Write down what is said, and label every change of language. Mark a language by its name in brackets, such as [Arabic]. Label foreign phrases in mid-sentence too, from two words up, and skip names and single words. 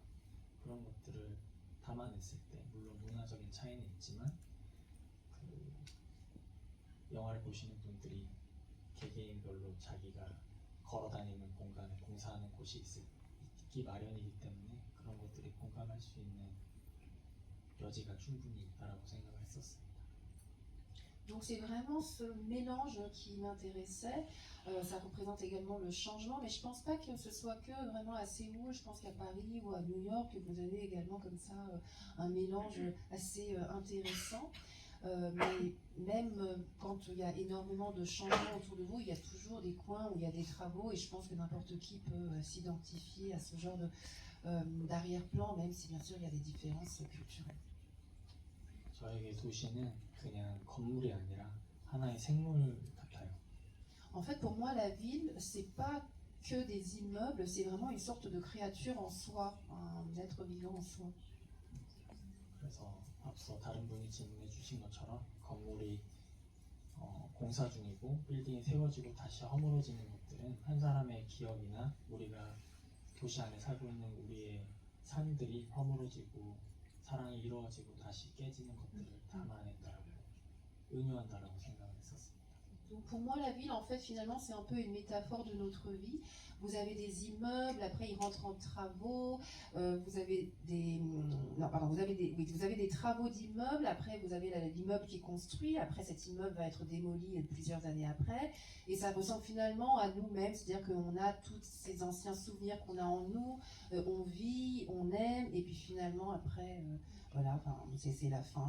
[Korean] 그런 것들을 담아냈을 때 물론 문화적인 차이는 있지만 그 영화를 보시는 분들이 개개인별로 자기가 걸어다니는 공간에 공사하는 곳이 있기 마련이기 때문에 그런 것들이 공감할 수 있는 여지가 충분히 있다라고 생각을 했었습니다. [French] Donc c'est vraiment ce mélange qui m'intéressait. Ça représente également le changement, mais je pense pas que ce soit que vraiment à Séoul. Je pense qu'à Paris ou à New York, vous avez également comme ça un mélange assez intéressant. Mais même quand il y a énormément de changements autour de vous, il y a toujours des coins où il y a des travaux et je pense que n'importe qui peut s'identifier à ce genre d'arrière-plan, même si bien sûr il y a des différences culturelles. [Korean] 저에게 도시는 그냥 건물이 아니라 하나의 생물 같아요. [French] En fait, pour moi, la ville, c'est pas que des immeubles, c'est vraiment une sorte de créature en soi, un être vivant en soi. [Korean] 그래서 앞서 다른 분이 질문해 주신 것처럼 건물이 공사 중이고 빌딩이 세워지고 다시 허물어지는 것들은 한 사람의 기억이나 우리가 도시 안에 살고 있는 우리의 삶들이 허물어지고 사랑이 이루어지고 다시 깨지는 것들을 담아낸다라고 은유한다라고 생각을 했었습니다. [French] Donc pour moi, la ville, en fait, finalement, c'est un peu une métaphore de notre vie. Vous avez des immeubles, après ils rentrent en travaux, vous avez des travaux d'immeubles, après vous avez l'immeuble qui est construit, après cet immeuble va être démoli plusieurs années après, et ça ressemble finalement à nous-mêmes, c'est-à-dire qu'on a tous ces anciens souvenirs qu'on a en nous, on vit, on aime, et puis finalement après, voilà, c'est la fin.